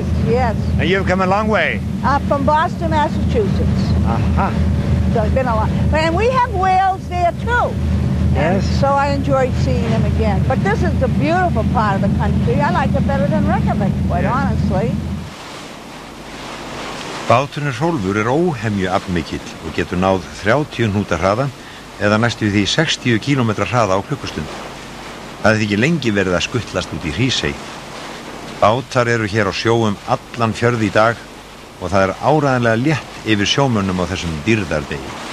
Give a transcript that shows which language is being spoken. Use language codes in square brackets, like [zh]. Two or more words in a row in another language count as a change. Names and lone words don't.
[en] Yes? Yes. And you've come a long way. From Boston, Massachusetts. So it's been a lot. And we have whales there too. Yes. And so I enjoyed seeing them again. But this is the beautiful part of the country. I like it better than Reykjavik, quite honestly. [is] Báturinn Hrólfur er óhemju aflmikill og getur náð 30 hnúta hraða eða næstu því 60 km hraða á klukkustund. Það er ekki lengi verið að skuttlast út í Hrísey. Bátar eru hér á sjó allan fjörð í dag og það er áreiðanlega létt yfir sjómönnum á þessum dýrðardegi.